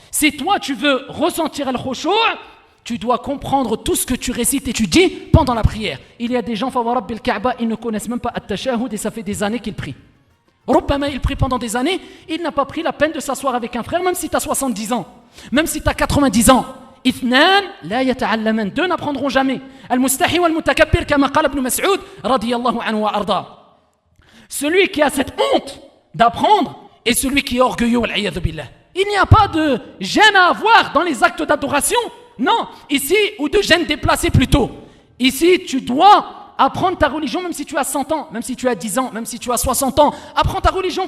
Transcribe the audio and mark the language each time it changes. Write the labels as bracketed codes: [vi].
[fr] Si toi tu veux ressentir al-khushu', tu dois comprendre tout ce que tu récites et tu dis pendant la prière. Il y a des gens, [ar] fa wa Rabbil Kaaba, [fr] ils ne connaissent même pas at-tashahhud et ça fait des années qu'ils prient. [ar] Rubbama, [fr] il prie pendant des années, il n'a pas pris la peine de s'asseoir avec un frère, même si tu as 70 ans, même si tu as 90 ans. [ar] اثنان لا يتعلمان, [fr] deux n'apprendront jamais. [ar] المستحي والمتكبر كما قال ابن مسعود رضي الله عنه وارضاه. [fr] Celui qui a cette honte d'apprendre et celui qui est orgueilleux, [ar] والعياذ بالله. [fr] Il n'y a pas de gêne à avoir dans les actes d'adoration. Non, ici, ou de gêne déplacée plutôt. Ici, tu dois apprendre ta religion même si tu as 100 ans, même si tu as 10 ans, même si tu as 60 ans. Apprends ta religion.